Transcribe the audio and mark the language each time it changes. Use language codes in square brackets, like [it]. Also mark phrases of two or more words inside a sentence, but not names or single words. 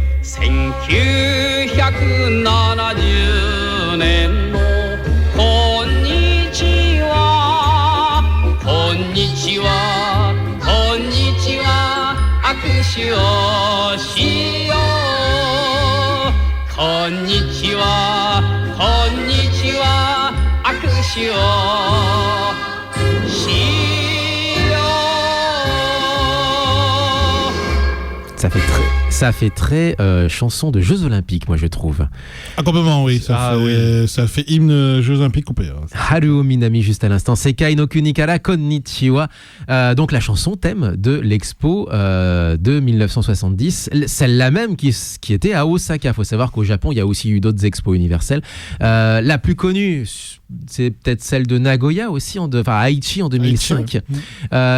[ja] 1970 年のこんにちはこんにちはこんにちは握手をしようこんにちはこんにちは握手をしよう [fr] Ça fait très chanson de Jeux Olympiques, moi je trouve. Ah, complètement, oui. Ça fait hymne Jeux Olympiques coupé. Haruo Minami, juste à l'instant. [ja] 世界の国からこんにちは. [fr] Donc la chanson thème de l'expo de 1970. Celle-là même qui était à Osaka. Il faut savoir qu'au Japon, il y a aussi eu d'autres expos universelles. La plus connue, c'est peut-être celle de Nagoya aussi, à Aichi en 2005. Aichi, ouais.